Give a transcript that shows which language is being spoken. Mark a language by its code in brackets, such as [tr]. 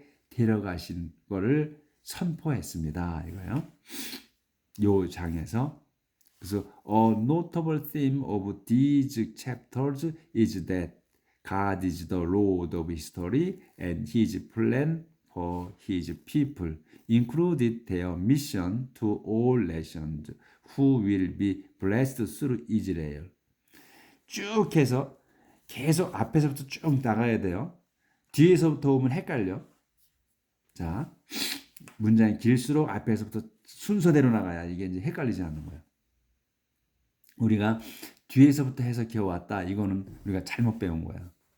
[ko] 데려가신 거를 선포했습니다. 이거요. 요 장에서. 그래서 [en] a notable theme of these chapters is that God is the Lord of history and His plan for His people included their mission to all nations who will be blessed through Israel. [ko] 쭉 해서 계속 앞에서부터 쭉 나가야 돼요. 뒤에서부터 오면 헷갈려. 자, 문장이 길수록 앞에서부터 순서대로 나가야 이게 이제 헷갈리지 않는 거야. 우리가 뒤에서부터 해석해 왔다. 이거는 우리가 잘못 배운 거야.